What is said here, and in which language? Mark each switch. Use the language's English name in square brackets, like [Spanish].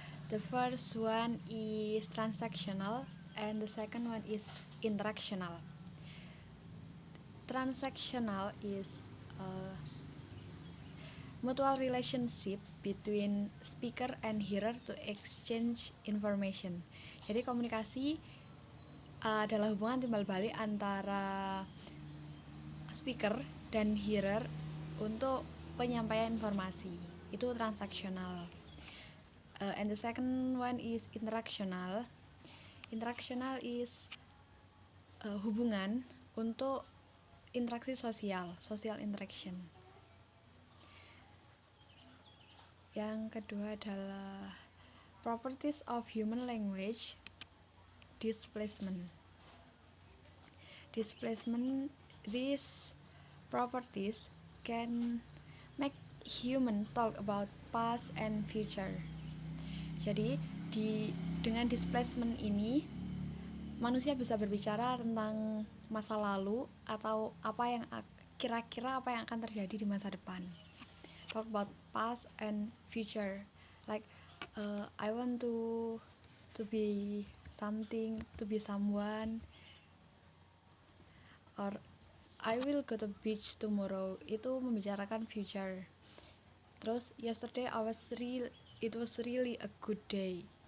[English] The first one is transactional, and the second one is interactional. Transactional is mutual relationship between speaker and hearer to exchange information. [Indonesian] Jadi komunikasi adalah hubungan timbal balik antara speaker dan hearer untuk penyampaian informasi. Itu transaksional. [English] And the second one is interactional. Interactional is [Indonesian] hubungan untuk interaksi sosial, [English] social interaction. [Indonesian] Yang kedua adalah [English] properties of human language displacement. Displacement, these properties can make human talk about past and future. [Indonesian] Jadi dengan displacement ini manusia bisa berbicara tentang masa lalu atau kira-kira apa yang akan terjadi di masa depan. [English] Talk about past and future, like I want to be something, to be someone, or I will go to beach tomorrow. [Indonesian] Itu membicarakan [English] future. [Indonesian] Terus [English] yesterday it was really a good day.